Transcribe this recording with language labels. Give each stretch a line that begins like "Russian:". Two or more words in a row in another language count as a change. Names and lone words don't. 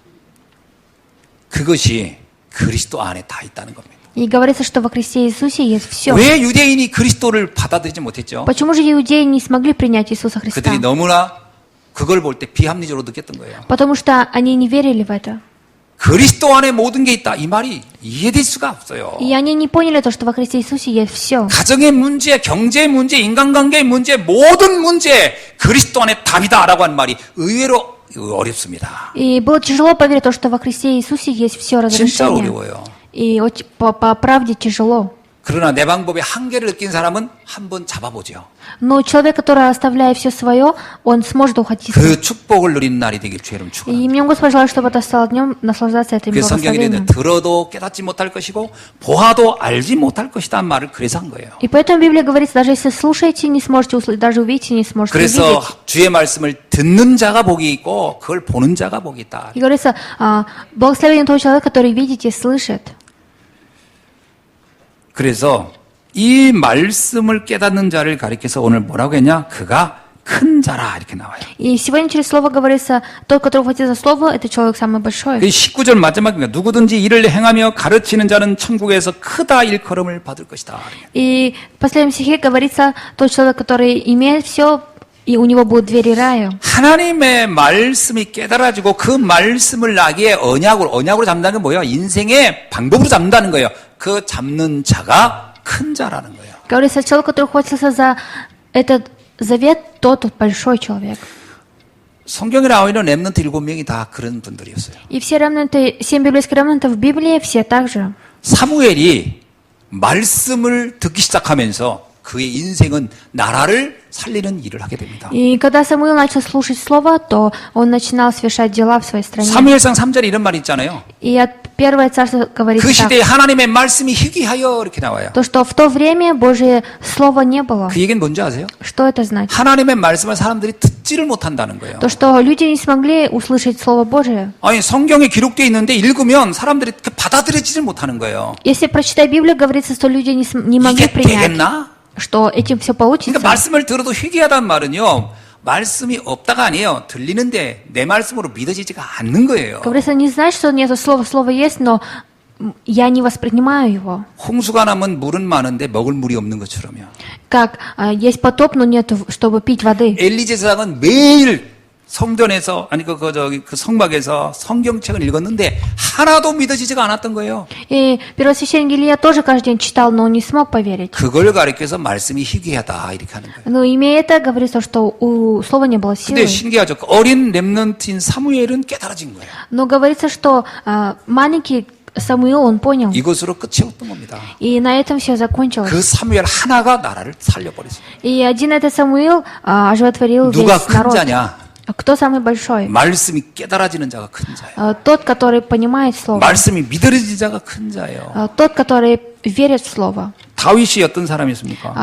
Korean: 그것이 그리스도 안에 다 있다는 겁니다.
Russian: И говорится, что во Христе Иисусе есть все.
Korean: 왜 유대인이 그리스도를 받아들이지 못했죠?
Russian: Почему же иудеи не смогли принять Иисуса Христа?
Korean: 그들이 너무나 그걸 볼 때 비합리적으로 느꼈던 거예요.
Russian: Потому что они не верили в это.
Korean: 그리스도 안에 모든 게 있다. 이 말이 이해될 수가 없어요.
Russian: И они не поняли то, что во Христе Иисусе есть все.
Korean: 가정의 문제, 경제의 문제, 인간관계의 문제, 모든 문제 그리스도 안에 답이다라고 하는 말이 의외로 어렵습니다.
Russian: И было тяжело поверить то, что во Христе Иисусе есть все
Korean: 진짜
Russian: разрешение.
Korean: 어려워요.
Russian: И по правде тяжело.
Korean: 그러나 내 방법에 한계를 느낀 사람은 한번 잡아보죠.
Russian: Но человек, который оставляет все свое, он сможет ухватиться.
Korean: 그 축복을 누리는 날이 되길 주의름
Russian: И
Korean: 축원합니다.
Russian: мне Господь желает, чтобы это стало днем наслаждаться этим
Korean: 그래서 성경에
Russian: благословением.
Korean: 들어도 깨닫지 못할 것이고 보아도 알지 못할 것이다 말을 그래서 한 거예요.
Russian: И поэтому в Библии говорится, даже если слушаете, не сможете услышать, даже увидите, не сможете
Korean: 그래서
Russian: увидеть.
Korean: 주의 말씀을 듣는 자가 복이 있고 그걸 보는 자가 복이 있다.
Russian: И говорится, благословен тот человек, который видит и слышит.
Korean: 그래서 이 말씀을 깨닫는 자를 가리켜서 오늘 뭐라고 했냐? 그가 큰 자라 이렇게 나와요.
Russian: И сегодня через слово говорится, тот, который ухватил за слово, это человек самый большой.
Korean: 그 19절 마지막입니다. 누구든지 이를 행하며 가르치는 자는 천국에서 크다 일컬음을 받을 것이다.
Russian: И в последнем стихе говорится, тот человек, который имеет все, и у него будут двери рая.
Korean: 하나님의 말씀이 깨달아지고 그 말씀을 나기에 언약으로 잡는다는 게 뭐예요? 인생의 방법으로 잡는다는 거예요. 그 잡는 자가 큰 자라는 거예요.
Russian: Говорится, человек, который хватился за этот завет, тот большой человек.
Korean: 성경에 나와 있는 렘넌트 7명이 다 그런 분들이었어요.
Russian: И все ремнанты, 7 библейских ремнантов в Библии, все так же.
Korean: 사무엘이 말씀을 듣기 시작하면서 그의 인생은 나라를 살리는 일을 하게 됩니다.
Russian: И когда Самуил начал слушать слово, то он начинал совершать дела в своей стране.
Korean: 사무엘상 3절에 이런 말이 있잖아요.
Russian: И от Первое царство говорит
Korean: 그
Russian: так,
Korean: 시대에 하나님의 말씀이 희귀하여 이렇게 나와요.
Russian: то, что в то время Божье Слово не было.
Korean: 그 얘기는 뭔지 아세요?
Russian: Что это значит?
Korean: 하나님의 말씀을 사람들이 듣지를 못한다는 거예요.
Russian: То, что люди не смогли услышать Слово Божие.
Korean: 아니 성경에 기록되어 있는데 읽으면 사람들이 받아들이지를 못하는 거예요.
Russian: Если прочитать Библию, говорится, что люди не могли
Korean: 이게
Russian: принять,
Korean: 되겠나?
Russian: что этим все получится.
Korean: 그러니까 말씀을 들어도 희귀하다는 말은요. 말씀이 없다가 아니에요. 들리는데 내 말씀으로 믿어지지가 않는 거예요.
Russian: Говорится, не значит, что нет слова, слово есть, но я не воспринимаю его.
Korean: 홍수가 나면 물은 많은데 먹을 물이 없는 것처럼요.
Russian: Как есть потоп, но нет, чтобы пить воды.
Korean: 엘리 제사장은 매일 성전에서 그 성막에서 성경책을 읽었는데 하나도 믿어지지가 않았던 거예요.
Russian: И первосвященник Илья тоже каждый день читал, но он не смог поверить.
Korean: 그걸 가리켜서 말씀이 희귀하다 이렇게 하는 거예요.
Russian: Но имея это, говорится, что у слова не было
Korean: 근데
Russian: силы.
Korean: 신기하죠. 어린 렘넌트인 사무엘은 깨달아진 거예요.
Russian: Но говорится, что маленький Самуил, он понял.
Korean: 이것으로 끝이 없던 겁니다.
Russian: И на этом все закончилось.
Korean: 그 사무엘 하나가 나라를 살려버렸어요.
Russian: И один этот Самуил оживотворил
Korean: 누가
Russian: весь
Korean: 큰
Russian: народ.
Korean: 자냐?
Russian: Кто самый большой?
Korean: 말씀이 깨달아지는 자가 큰 자예요.
Russian: Тот, который понимает слово.
Korean: 말씀이 믿어지는 자가 큰 자예요.
Russian: Тот, который верит в слово.
Korean: 다윗이 어떤 사람이었습니까?